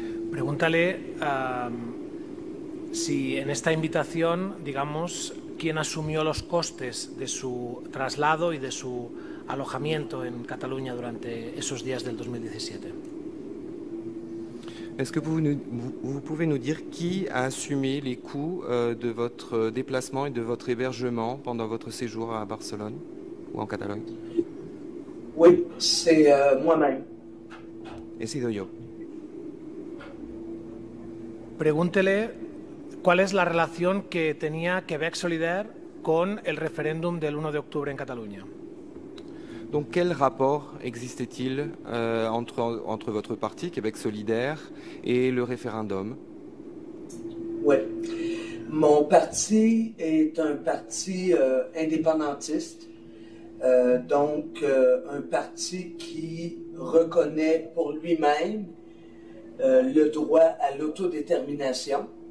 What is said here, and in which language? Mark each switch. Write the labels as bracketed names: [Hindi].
[Spanish] Pregúntale si en esta invitación, digamos, quién asumió los costes de su traslado y de su alojamiento en Cataluña durante esos días del 2017. [French] Est-ce que vous pouvez nous dire qui a assumé les coûts de votre déplacement et de votre hébergement pendant votre séjour à Barcelone ou en Catalogne? Oui, c'est moi-même. [Spanish] He sido yo. Pregúntele cuál es la relación que tenía Québec solidaire con el referéndum del 1 de octubre en Cataluña. [French] Donc, quel rapport existait-il entre votre parti, Québec solidaire, et le référendum? Oui. Mon parti est un parti indépendantiste, donc un parti qui reconnaît pour lui-même le droit à l'autodétermination.